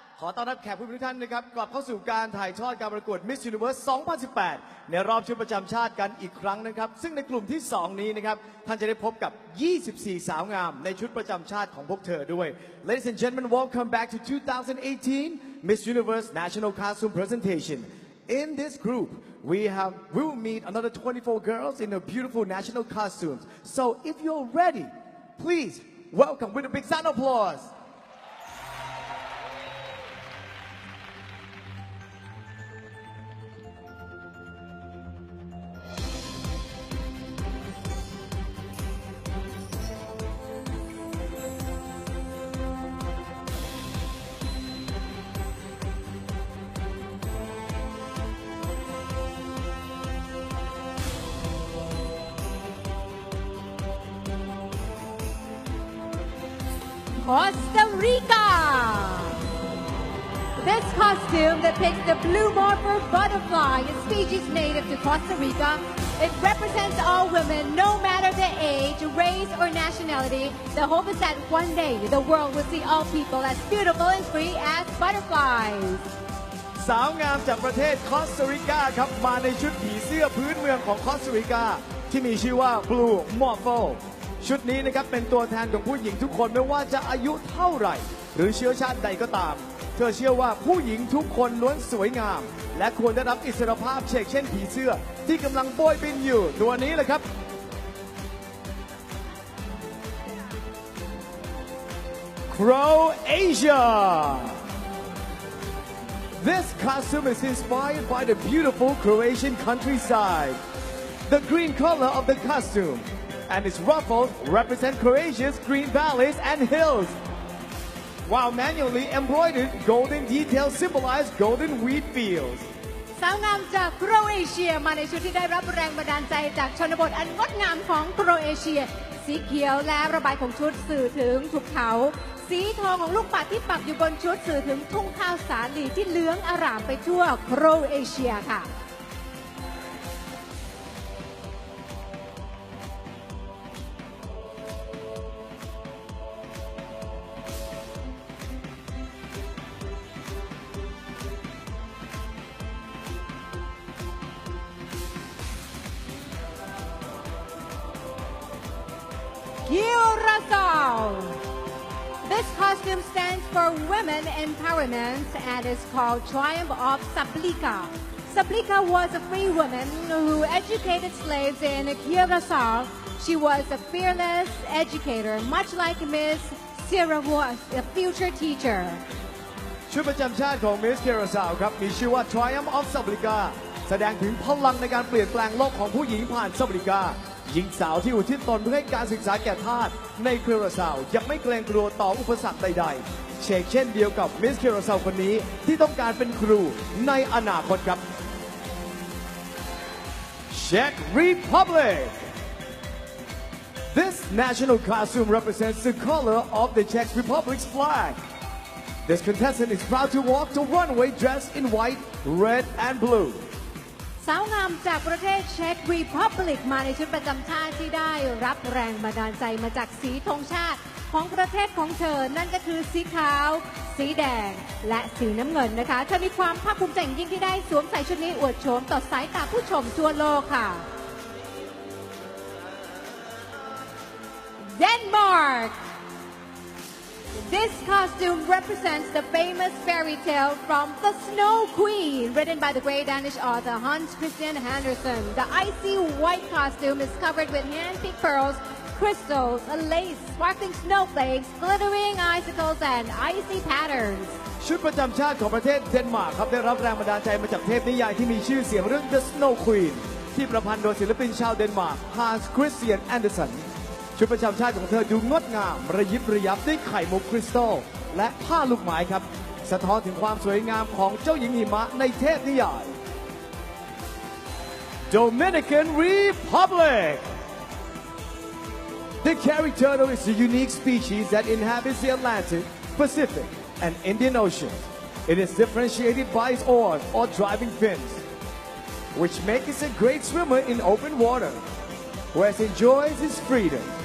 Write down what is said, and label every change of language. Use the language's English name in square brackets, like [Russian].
[Thai] ขอต้อนรับแขกผู้มีทุกท่านนะครับกลับเข้าสู่การถ่ายทอดการประกวด Miss Universe 2018 ในรอบชุดประจำชาติกันอีกครั้งนะครับซึ่งในกลุ่มที่ 2 นี้นะครับท่านจะได้พบกับ 24 สาวงามในชุดประจำชาติของพวกเธอด้วย [English] Ladies and gentlemen, welcome back to 2018 Miss Universe National Costume Presentation. In this group, we will meet another 24 girls in their beautiful national costumes. So if you're ready, please welcome with a big sound of applause. Costa Rica. This costume depicts the blue morpher butterfly, a species native to Costa Rica. It represents all women, no matter their age, race, or nationality. The hope is that one day the world will see all people as beautiful and free as butterflies. [Thai] สาวงามจากประเทศคอสตาริกาครับมาในชุดผีเสื้อพื้นเมืองของคอสตาริกาที่มีชื่อว่า Blue Morpho ชุดนี้นะครับเป็นตัวแทนของผู้หญิงทุกคนไม่ว่าจะอายุเท่าไหร่หรือเชื้อชาติใดก็ตามเธอเชื่อว่าผู้หญิงทุกคนล้วนสวยงามและควรได้รับอิสรภาพเช่นเช่นผีเสื้อที่กำลังโบยบินอยู่ตัวนี้แหละครับ [English] Croatia This costume is inspired by the beautiful Croatian countryside. The green color of the costume and its ruffles represent Croatia's green valleys and hills, while manually embroidered golden details symbolize golden wheat fields. [Thai] สาวงามจากโครเอเชียมาในชุดที่ได้รับแรงบันดาลใจจากชนบทอันงดงามของโครเอเชียสีเขียวและระบายของชุดสื่อถึงภูเขา สีทองของลูกปัดที่ปักอยู่บนชุดสื่อถึงทุ่งข้าวสาลีที่เหลืองอร่ามไปทั่วโครเอเชียค่ะ Curacao. [English] This costume stands for Women Empowerment and is called Triumph of Sablica. Sablica was a free woman who educated slaves in Curacao. She was a fearless educator, much like Miss Sierra was a future teacher. [Thai] ชุดประจำชาติของ Miss Curacao ครับมีชื่อว่า Triumph of Sablica แสดงถึงพลังในการเปลี่ยนแปลงโลกของผู้หญิงผ่าน Sablica หญิงสาวที่อุทิศตนเพื่อให้การศึกษาแก่ทาสในเคราซาวยังไม่เกรงกลัวต่ออุปสรรคใดๆเช่นเดียวกับมิสเคราซาวคนนี้ที่ต้องการเป็นครูในอนาคตครับ [English] Czech Republic This national costume represents the color of the Czech Republic's flag. This contestant is proud to walk the runway dressed in white, red, and blue. [Thai] สาวงามจากประเทศเช็กรีพับลิกมาในชุดประจำชาติที่ได้รับแรงบันดาลใจมาจากสีธงชาติของประเทศของเธอนั่นก็คือสีขาว สีแดงและสีน้ำเงินนะคะเธอมีความภาคภูมิใจยิ่งที่ได้สวมใส่ชุดนี้อวดโฉมต่อสายตาผู้ชมทั่วโลกค่ะ [English] Denmark This costume represents the famous fairy tale from The Snow Queen, written by the great Danish author Hans Christian Andersen. The icy white costume is covered with hand-picked pearls, crystals, lace, sparkling snowflakes, glittering icicles, and icy patterns. [Thai] ชุดประจำชาติของประเทศเดนมาร์กครับได้รับแรงบันดาลใจมาจากเทพนิยายที่มีชื่อเสียงเรื่อง The Snow Queen ที่ประพันธ์โดยศิลปินชาวเดนมาร์ก Hans Christian Andersen ชุดประจำชาติของเธอดูงดงามระยิบระยับด้วยไข่มุกคริสตัลและผ้าลูกไม้ครับสะท้อนถึงความสวยงามของเจ้าหญิงหิมะในเทพนิยาย [English] Dominican Republic The carried turtle is a unique species that inhabits the Atlantic, Pacific, and Indian Oceans. It is differentiated by its oars or driving fins, which make it a great swimmer in open water, where it enjoys its freedom.